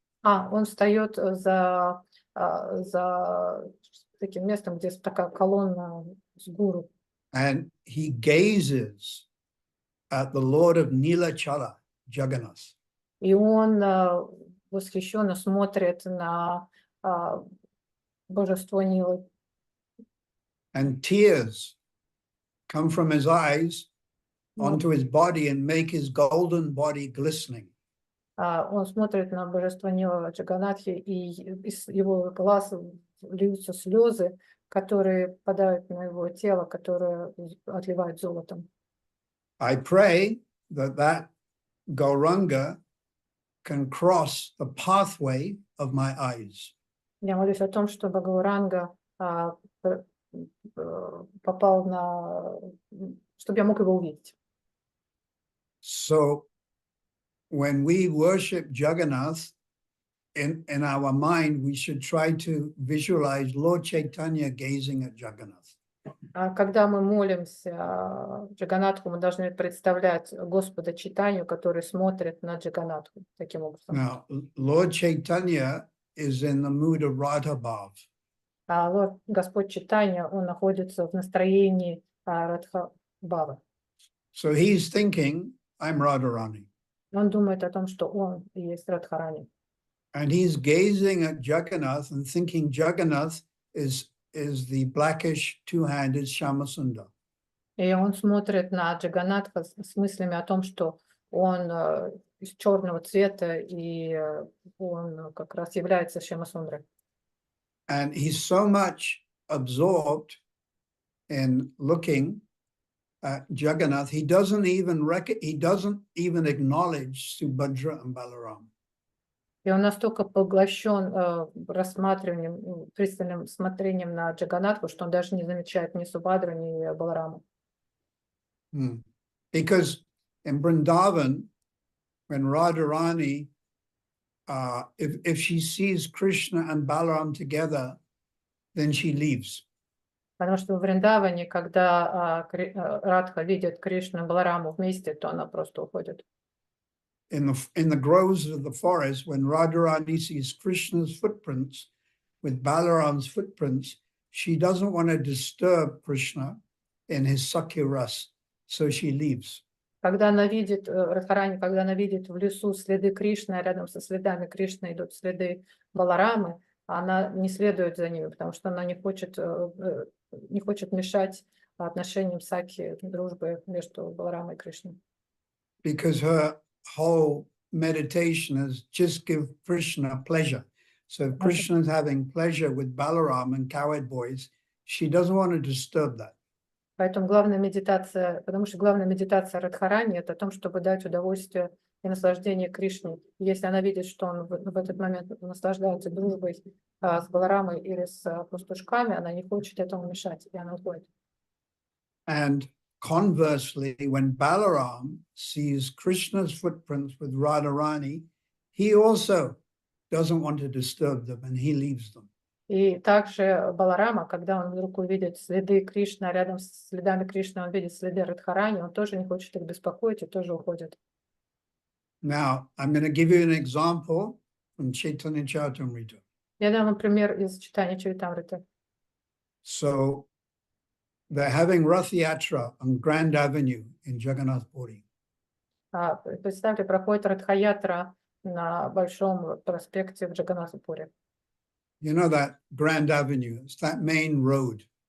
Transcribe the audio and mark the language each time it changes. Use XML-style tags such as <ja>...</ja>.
<ru>Он встает за таким местом, где такая колонна с гуру.</ru> <en>And he gazes at the Lord of Nilachala, Jagannath.</en> <ru>И он восхищенно смотрит на божество Нилы.</ru> <en>And tears come from his eyes onto his body and make his golden body glistening.</en> <ru>Он смотрит на божество Нила Джаганатхи, и из его глаз льются слезы, которые падают на его тело, которое отливает золотом.</ru> <en>I pray that Gauranga can cross the pathway of my eyes.</en> <ru>Я молюсь о том, чтобы Гауранга попал чтобы я мог его увидеть.</ru> <en>So when we worship Jagannath, in our mind, we should try to visualize Lord Chaitanya gazing at Jagannath.</en> <ru>Когда мы молимся Джаганатху, мы должны представлять Господа Чайтанью, который смотрит на Джаганатху таким образом.</ru> <en>Now, Lord Chaitanya is in the mood of Radha Bhav.</en> <ru>Господь Чайтанья, он находится в настроении Радха Бхава.</ru> <en>So he's thinking, I'm Radharani.</en> <ru>Он думает о том, что он и есть Радхарани.</ru> <en>And he's gazing at Jagannath and thinking Jagannath is the blackish two-handed Shyamasundar.</en> <ru>И он смотрит на Джаганатха с мыслями о том, что он из черного цвета, и он как раз является Шьямасундрой.</ru> <en>And he's so much absorbed in looking at Jagannath, he doesn't even acknowledge Subhadra and Balaram.</en> <ru>И он настолько поглощен рассматриванием, пристальным смотрением на Джаганатху, что он даже не замечает ни Субхадру, ни Балараму.</ru> <en>Because in Vrindavan, when Radharani, if she sees Krishna and Balaram together, then she leaves.</en> <ru>Потому что в Вриндаване, когда Радха видит Кришну и Балараму вместе, то она просто уходит.</ru> <en>In the groves of the forest, when Radharani sees Krishna's footprints with Balaram's footprints, she doesn't want to disturb Krishna in his Sakya ras, so she leaves.</en> <ru>Когда она видит, Радхарани, когда она видит в лесу следы Кришны, а рядом со следами Кришны идут следы Баларамы, она не следует за ними, потому что она не хочет мешать отношениям Саки, дружбы между Баларамой и Кришной.</ru> <en>Because her whole meditation is just give Krishna pleasure. So if Krishna is having pleasure with Balaram and cowherd boys, she doesn't want to disturb that.</en> <ru>Поэтому главная медитация, потому что главная медитация Радхарани — это о том, чтобы дать удовольствие и наслаждение Кришне. Если она видит, что он в этот момент наслаждается дружбой с Баларамой или с пастушками, она не хочет этому мешать, и она уходит.</ru> <en>And conversely, when Balaram sees Krishna's footprints with Radharani, he also doesn't want to disturb them and he leaves them.</en> <ru>И также Баларама, когда он вдруг увидит следы Кришны, а рядом с следами Кришны он видит следы Радхарани, он тоже не хочет их беспокоить и тоже уходит.</ru> <en>Now, I'm going to give you an example from Chaitanya Charitamrita.</en> <ru>Я дам вам пример из читания Чаритамриты.</ru> <en>So, they're having Rath Yatra on Grand Avenue in Jagannath Puri.</en> <ru>Представьте, проходит Радха-ятра на Большом проспекте в Джаганнатхапуре.</ru> <en>You know that Grand Avenue, it's that main road.</en>